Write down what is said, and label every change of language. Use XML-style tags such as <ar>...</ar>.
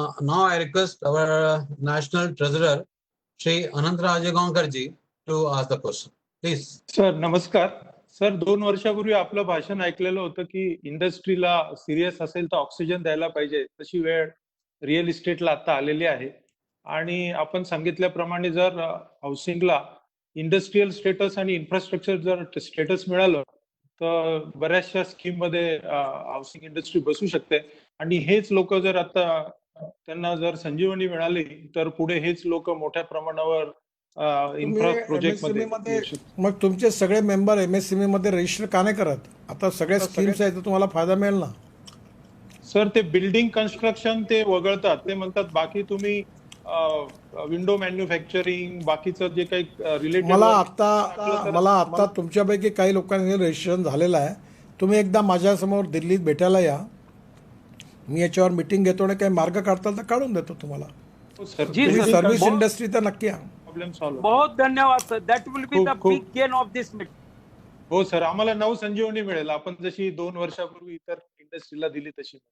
<en>Now I request our National Treasurer, Shri Anant Rajagonkar ji, to ask the question. Please.</en> <mr>Sir नमस्कार. Sir 2 वर्षापूर्वी आपलं भाषण ऐकलेलं होतं की इंडस्ट्रीला सिरियस असेल तर ऑक्सिजन द्यायला पाहिजे, तशी वेळ रिअल इस्टेटला आता आलेली आहे. आणि आपण सांगितल्याप्रमाणे जर हाऊसिंगला इंडस्ट्रीयल स्टेटस आणि इन्फ्रास्ट्रक्चर जर स्टेटस मिळालं तर बऱ्याचशा स्कीम मध्ये हाऊसिंग इंडस्ट्री बसू शकते. आणि हेच लोक जर आता त्यांना जर संजीवनी मिळाली तर पुढे हेच लोक मोठ्या प्रमाणावर इन्फ्रा प्रोजेक्ट मध्ये. मग तुमचे सगळे मेंबर MSME मध्ये रजिस्टर का नाही करत? आता सगळ्या स्कीम्स आहेत तर तुम्हाला फायदा मिळेल ना. सर, ते बिल्डिंग कन्स्ट्रक्शन ते वगळतात. ते म्हणतात बाकी तुम्ही विंडो मॅन्युफॅक्चरिंग बाकीचं जे काही रिलेटेड. मला आता तुमच्यापैकी काही लोकांनी रजिस्ट्रेशन झालेलं आहे. तुम्ही एकदा माझ्यासमोर दिल्लीत भेटायला या, मी याच्यावर मीटिंग घेतो आणि काही मार्ग काढताल तर काढून देतो तुम्हाला. सर्व्हिस इंडस्ट्री तर नक्की या.</mr> <en>Problem solve.</en> <hi>बहुत धन्यवाद sir.</hi> <en>That will be the big gain of this meeting.</en> <mr>हो सर, आम्हाला नऊ संजीवनी मिळेल आपण जशी 2 वर्षापूर्वी इतर इंडस्ट्रीला दिली तशी.</mr>